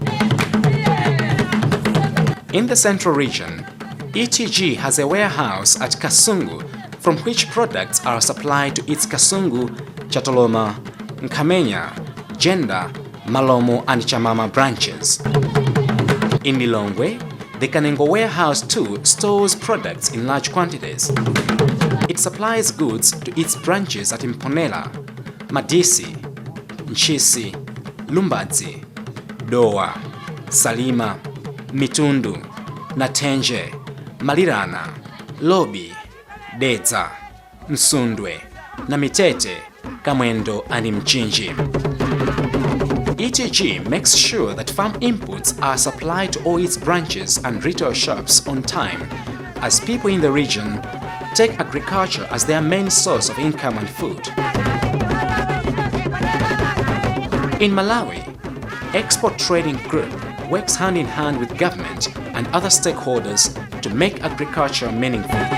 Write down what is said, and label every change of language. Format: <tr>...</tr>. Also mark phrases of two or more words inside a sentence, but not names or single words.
<en>In the central region, ETG has a warehouse at Kasungu from which products are supplied to its Kasungu, Chatoloma, Nkamenya, Jenda, Malomo and Chamama branches. In Lilongwe, The Kanengo warehouse too stores products in large quantities. It supplies goods to its branches at Mponela, Madisi, Nchisi, Lumbadzi, Dowa, Salima, Mitundu, Natenje, Malirana, Lobi, Dedza, Msundwe, Namitete, Kamwendo and Mchinji. ETG makes sure that farm inputs are supplied to all its branches and retail shops on time, as people in the region take agriculture as their main source of income and food. In Malawi, Export Trading Group works hand in hand with government and other stakeholders to make agriculture meaningful.</en>